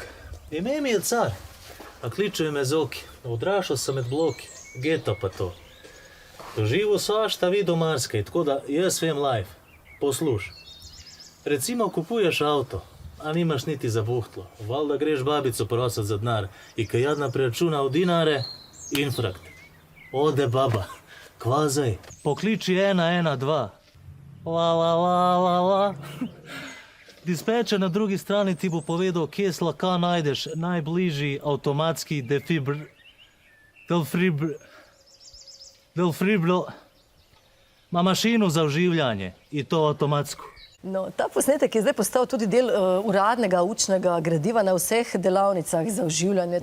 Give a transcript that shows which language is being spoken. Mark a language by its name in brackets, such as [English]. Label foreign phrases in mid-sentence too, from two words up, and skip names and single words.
[Serbian] Ime mi je Car. A kličuje me Zoki. Odrašao sam [Slovenian] med bloki. [Serbian] Geto pa to. Doživo svašta vidio marskej, tako da [Slovenian] jaz vem [Serbian] live. [Slovenian] Posluš. Recimo kupuješ avto, a nimaš niti za buhtlo. [Serbian] Valjda [Slovenian] greš babico prosat za denar [Serbian] i kad jadna preračuna u dinare, infrakt. Ode baba, kvazaj, pokliči 112. La, la, la, la, la. [Slovenian] Dispečer na drugi strani ti bo povedal, kje z lahko najdeš najbližji avtomatski ma mašino za oživljanje in to avtomatsko. No, ta posnetek je zdaj postal tudi del uradnega učnega gradiva na vseh delavnicah za oživljanje.